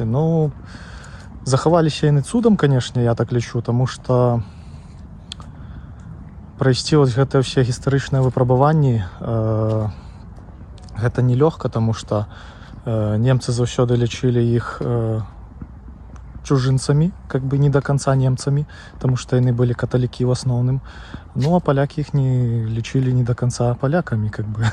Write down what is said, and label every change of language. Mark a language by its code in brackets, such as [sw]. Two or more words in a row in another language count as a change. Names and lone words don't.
[be] Ну, захаваліся яны цудам, канешне, я так лічу, таму што прайсці вось гэтыя ўсе гістарычныя выпрабаванні гэта нелёгка, таму што немцы заўсёды лічылі іх чужынцамі, [ru] как бы не до конца [be] немцамі, таму што яны былі каталікі ў асноўным. Ну, а палякі іх не лічылі [ru] не до конца [be] палякамі, [ru] как бы.